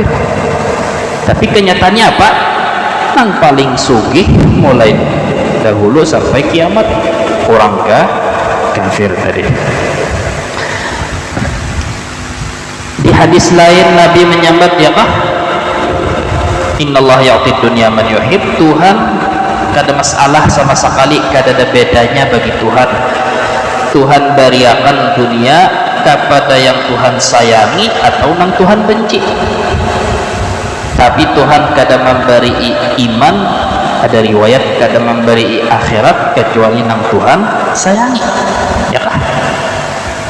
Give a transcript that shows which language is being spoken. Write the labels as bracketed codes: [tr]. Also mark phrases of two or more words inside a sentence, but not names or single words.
[id] Tapi kenyataannya apa? Yang paling sugih mulai dahulu sampai kiamat orang kafir tadi. Di hadis lain Nabi menyambat ya kah, [ar] innallaha ya'ti dunya man yuhib, [id] Tuhan kada masalah sama sekali, kada ada bedanya bagi Tuhan. Tuhan beriakan dunia kepada yang Tuhan sayangi atau yang Tuhan benci. Tapi Tuhan kada memberi iman, ada riwayat kada memberi akhirat kecuali yang Tuhan sayangi ya kah.